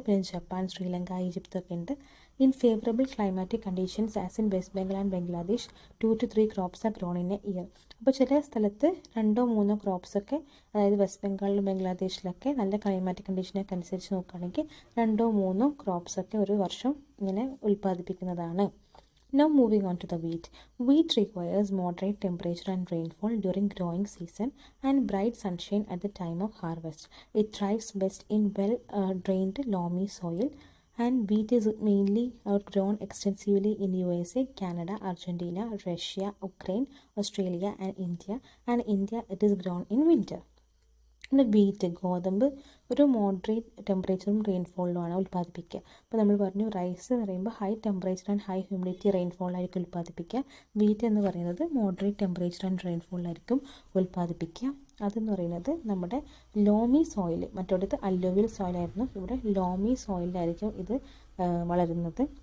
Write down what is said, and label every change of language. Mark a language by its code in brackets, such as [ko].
[ml] പിന്നെ Japan, Sri Lanka, Egypt ഒക്കെ ഉണ്ട്. [en] In favourable climatic conditions as in West Bengal and Bangladesh 2 to 3 crops are grown in a year. [ml] അപ്പോൾ ചില സ്ഥലത്ത് 2-3 ക്രോപ്സൊക്കെ, അതായത് വെസ്റ്റ് ബംഗാളിലും ബംഗ്ലാദേശിലൊക്കെ നല്ല ക്ലൈമാറ്റിക് കണ്ടീഷനൊക്കെ അനുസരിച്ച് നോക്കുകയാണെങ്കിൽ 2-3 ക്രോപ്സൊക്കെ ഒരു വർഷം ഇങ്ങനെ ഉൽപ്പാദിപ്പിക്കുന്നതാണ്. [en] Now moving on to the wheat. Wheat requires moderate temperature and rainfall during growing season and bright sunshine at the time of harvest. It thrives best in well-drained loamy soil, and wheat is mainly grown extensively in USA, Canada, Argentina, Russia, Ukraine, Australia and India. And India it is grown in winter. [ml] പിന്നെ wheat, ഗോതമ്പ് ഒരു moderate ടെമ്പറേച്ചറും റെയിൻഫോളിലുമാണ് ഉൽപ്പാദിപ്പിക്കുക. അപ്പോൾ നമ്മൾ പറഞ്ഞു rice എന്ന് പറയുമ്പോൾ high temperature and high humidity റെയിൻഫോളായിരിക്കും ഉൽപ്പാദിപ്പിക്കുക. Wheat എന്ന് പറയുന്നത് മോഡറേറ്റ് ടെമ്പറേച്ചർ ആൻഡ് റെയിൻഫോളിലായിരിക്കും ഉൽപ്പാദിപ്പിക്കുക. അതെന്ന് പറയുന്നത് നമ്മുടെ ലോമി സോയിൽ, മറ്റോടത്ത് അല്ലുവിയൽ സോയിലായിരുന്നു, ഇവിടെ ലോമി സോയിലായിരിക്കും ഇത് വളരുന്നത്.